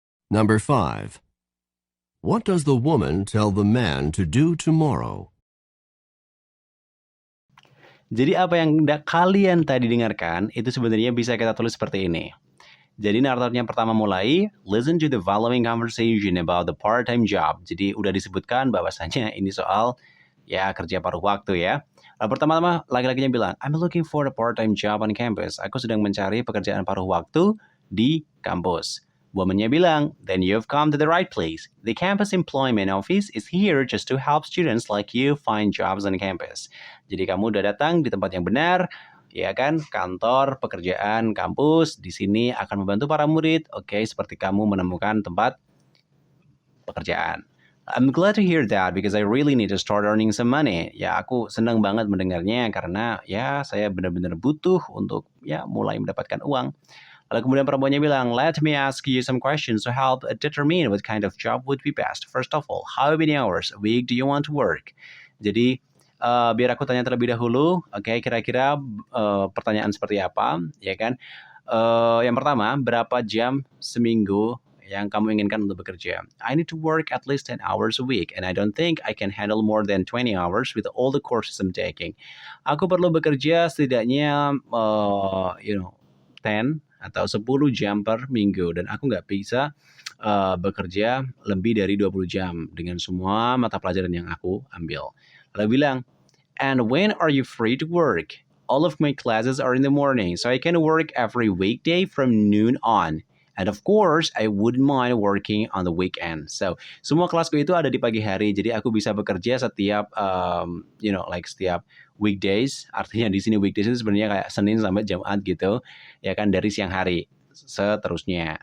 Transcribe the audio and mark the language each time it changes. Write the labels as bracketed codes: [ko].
[en] Number 5. What does the woman tell the man to do tomorrow? [id] Jadi apa yang kalian tadi dengarkan itu sebenarnya bisa kita tulis seperti ini. Jadi naratornya pertama mulai, [en] listen to the following conversation about the part-time job. [id] Jadi udah disebutkan bahwasanya ini soal ya kerja paruh waktu ya. Lalu pertama-tama laki-lakinya bilang, [en] I'm looking for a part-time job on campus. [id] Aku sedang mencari pekerjaan paruh waktu di kampus. Womannya bilang, [en] then you've come to the right place. The campus employment office is here just to help students like you find jobs on campus. [id] Jadi kamu udah datang di tempat yang benar, ya kan? Kantor pekerjaan kampus di sini akan membantu para murid, oke, seperti kamu menemukan tempat pekerjaan. [en] I'm glad to hear that because I really need to start earning some money. [id] Ya, aku senang banget mendengarnya karena ya saya benar-benar butuh untuk ya mulai mendapatkan uang. Lalu kemudian perempuannya bilang, [en] let me ask you some questions to help determine what kind of job would be best. First of all, how many hours a week do you want to work? [id] Jadi, biar aku tanya terlebih dahulu, oke, kira-kira pertanyaan seperti apa, ya kan? Yang pertama, berapa jam seminggu yang kamu inginkan untuk bekerja? [en] I need to work at least 10 hours a week, and I don't think I can handle more than 20 hours with all the courses I'm taking. [id] Aku perlu bekerja setidaknya, 10 atau 10 jam per minggu dan aku nggak bisa bekerja lebih dari 20 jam dengan semua mata pelajaran yang aku ambil. Lalu bilang, [en] and when are you free to work? All of my classes are in the morning, so I can work every weekday from noon on. And of course, I wouldn't mind working on the weekend. [id] So, semua kelasku itu ada di pagi hari, jadi aku bisa bekerja setiap, setiap weekdays. Artinya di sini weekdays itu sebenarnya kayak Senin sampai Jumat gitu, ya kan, dari siang hari seterusnya.